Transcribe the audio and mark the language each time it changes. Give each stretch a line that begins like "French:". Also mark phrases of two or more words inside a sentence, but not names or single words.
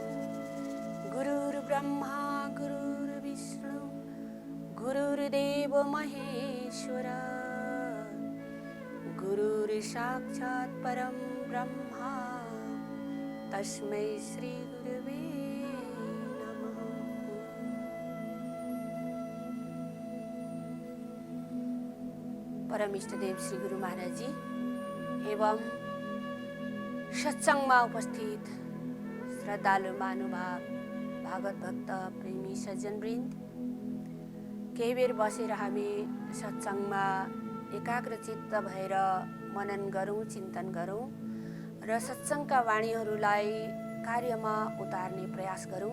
Sanskrit: गुरुर्ब्रह्मा गुरुर्विष्णु गुरुर्देव महेश्वर गुरुर्साक्षात् परं ब्रह्मा तस्मै श्री गुरुवे नमः।
Nepali: परम इष्टदेव श्री गुरु महाराज जी एवं सत्संगमा उपस्थित श्रद्धालु महानुभाव भागवत भक्त प्रेमी सज्जनवृन्द, केही बेर बसेर हामी सत्संगमा एकाग्रचित्त भएर मनन गरौँ, चिन्तन गरौँ र सत्संगका वाणीहरूलाई कार्यमा उतार्ने प्रयास गरौँ।